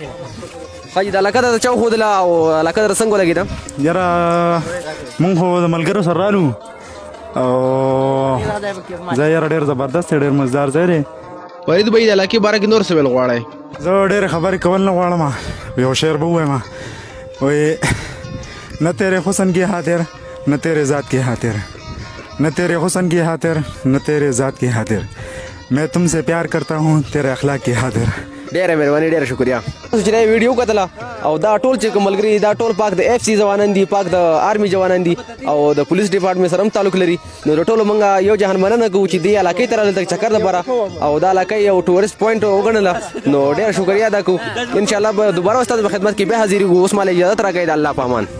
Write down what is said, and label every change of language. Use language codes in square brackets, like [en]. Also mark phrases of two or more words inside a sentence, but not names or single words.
[ps] حاجي د علاقه ته چا وښودله او علاقه درته څنګه ولګېده یاره موږ خو د ملګرو سره رالو او ځای یاره ډېر زبردست دی ډېر مزدار ځای دی فرید بھائی د علاقې باره کې نور څه ویل غواړئ زه ډېرې خبرې کول نه غواړم یو شعر به ووایم وایي [ur] نہ تیرے حسن کی خاطر نہ تیرے ذات کی خاطر نہ تیرے حسن کی خاطر نہ تیرے ذات کی خاطر میں تم سے پیار کرتا ہوں تیرے اخلاق کی خاطر [ps] ډېره مهرباني ډېره شکریه تاسو چې دا ویډیو کتله او دا ټول چې کوم ملګري دا ټول پاک د FC ځوانان دي پاک د آرمي ځوانان دي او د پولیس ډپارټمنټ سره هم تعلق لري نو د ټولو موږ یو جهان مننه کوو چې دې علاقې ته راغلل چکر دپاره او دا علاقه یو [en] tourist point [ps] وګڼله نو ډېره شکریه ادا کوو انشاءالله به دوباره ستاسو په خدمت کې بیا حاضرېږو اوس ماله اجازت راکوئ د الله په امان